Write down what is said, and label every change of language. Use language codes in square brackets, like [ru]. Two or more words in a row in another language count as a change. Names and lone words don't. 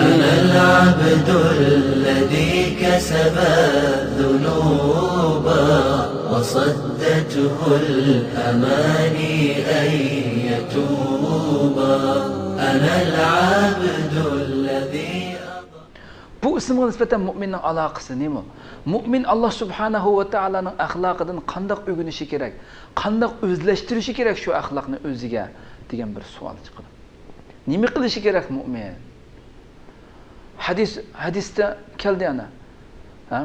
[ar] أنا العبد الذي كسب الذنوب وصدته الأماني أن يتوب. أنا العبد الذي [uz] Bu ismga nisbatan mu'minning aloqasi nima? Mu'min Alloh [ar] سبحانه وتعالى [uz] axloqidan qanday o'rganishi kerak? Qanday o'zlashtirishi kerak shu axloqni o'ziga degan bir savol chiqadi. Nima qilishi kerak mu'min? Hadisda keldi ana. Ha?